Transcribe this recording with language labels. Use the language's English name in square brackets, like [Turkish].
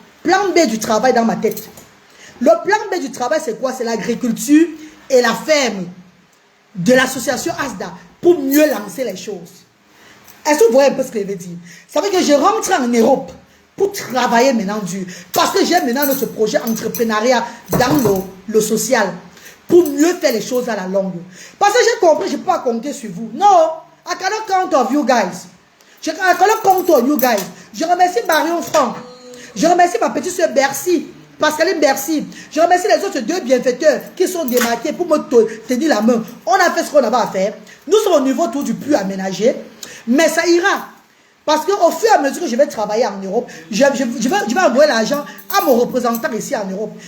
[French] Plan B du travail dans ma tête. Le plan B du travail, c'est quoi? C'est l'agriculture et la ferme de l'association ASDA pour mieux lancer les choses. Est-ce que vous voyez un peu ce que je veux dire? Ça veut dire que je rentre en Europe pour travailler maintenant dur. Parce que j'ai maintenant notre projet entrepreneuriat dans le social. Pour mieux faire les choses à la longue. Parce que j'ai compris, je ne peux pas compter sur vous. [English] Non, I cannot count on you guys. I cannot count on you guys. [French] Je remercie Marion Franck. Je remercie ma petite soeur Bercy. Pascaline Bercy. Je remercie les autres deux bienfaiteurs qui sont démarqués pour me tenir la main. On a fait ce qu'on avait à faire. Nous sommes au niveau tout du plus aménagé. Mais ça ira. Parce qu'au fur et à mesure que je vais travailler en Europe, je vais envoyer l'argent à mon représentant ici en Europe.